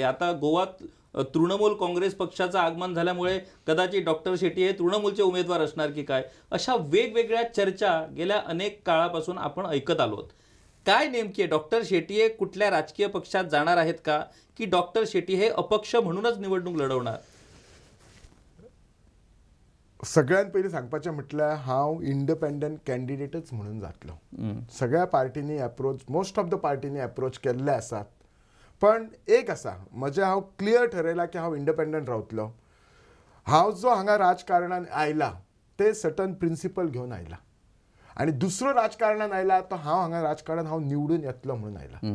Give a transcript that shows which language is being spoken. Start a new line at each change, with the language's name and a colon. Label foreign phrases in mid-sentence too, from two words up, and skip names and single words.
Marathi: आता गोवात तृणमूल काँग्रेस पक्षाचं आगमन झाल्यामुळे कदाचित डॉक्टर शेट्ये हे तृणमूलचे उमेदवार असणार की काय, अशा वेगवेगळ्या चर्चा गेल्या अनेक काळापासून आपण ऐकत आलो. काय नेमकी आहे, डॉक्टर शेट्ये कुठल्या राजकीय पक्षात जाणार आहेत का, की डॉक्टर शेट्ये हे अपक्ष म्हणूनच निवडणूक लढवणार?
Konkani: सगळ्यात पयलीं सांगपाचें म्हटल्यार हांव
English: independent candidateच
Konkani: म्हणून जातलो. सगळ्या पार्टींनी अप्रोच,
English: most of the
Konkani: पार्टींनी अप्रोच केल्ले आसात. पण एक आसा, हांव क्लियर ठरयलां की हांव इंडिपेंडंट रावतलो. हांव जो हांगा राजकारणान आयला ते
English: certain principle
Konkani: घेवन आयला, आणि दुसरो राजकारणान आयला तो हांगा राजकारणान हांव निवडून येतलो म्हणून आयला.